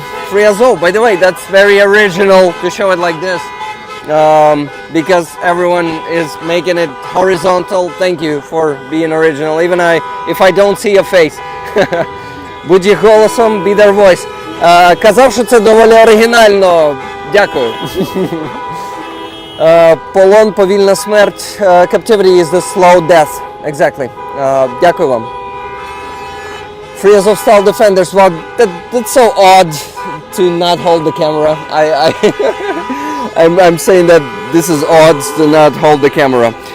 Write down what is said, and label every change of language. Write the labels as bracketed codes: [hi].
[en] Free Azov, by the way, that's very original to show it like this. Because everyone is making it horizontal. Thank you for being original. Even if I don't see a face. [uk] Будь їх голосом, [en] be their voice. [uk] Казав, що це доволі оригінально. Дякую. Полон, повільна смерть. [en] Captivity is the slow death. Exactly. [uk] Дякую вам. [en] Free Azovstal defenders. Well, that's so odd to not hold the camera. I'm saying that this is odd to not hold the camera.